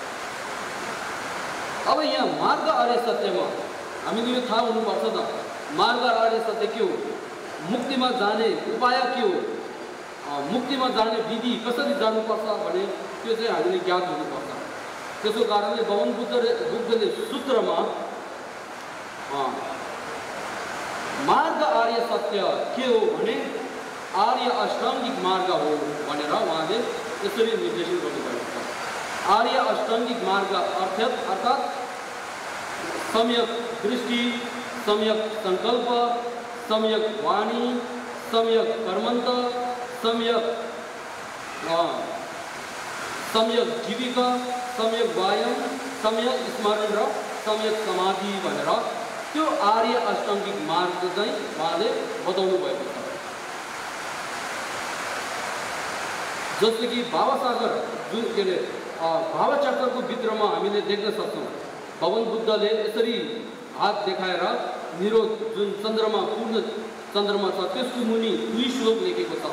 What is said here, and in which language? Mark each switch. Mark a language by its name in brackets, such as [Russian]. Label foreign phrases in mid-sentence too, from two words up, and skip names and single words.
[Nepali] अब यहाँ मार्ग आर्य सत्यमा हामीले यो थाहा हुनुपर्छ त, मार्ग आर्य सत्य के हो, मुक्तिमा जाने उपाय के हो, मुक्तिमा जाने विधि कसरी जानुपर्छ भने त्यो चाहिँ हामीले ज्ञान हुनुपर्छ। त्यसको कारणले भगवान बुद्धले सूत्रमा मार्ग आर्य सत्य के हो भने आर्य अष्टाङ्गिक मार्ग हो भनेर उहाँले यसरी निर्देशन गर्नुभएको छ। आर्य अष्टाङ्गिक मार्ग अर्थात् सम्यक दृष्टि, सम्यक संकल्प, सम्यक वाणी, सम्यक कर्मन्त, सम्यक जीविका, सम्यक व्यायाम, सम्यक स्मरण र सम्यक समाधि भनेर त्यो आर्य अष्टाङ्गिक मार्ग चाहिँ उहाँले बताउनु भएको छ। जस्तो कि भावसागर जुन के अरे भावचक्रको भित्रमा हामीले देख्न सक्छौँ, भगवान बुद्धले यसरी हात देखाएर निरोध जुन चन्द्रमा पूर्ण चन्द्रमा छ त्यसको मुनि 2 श्लोक लेखेको छ।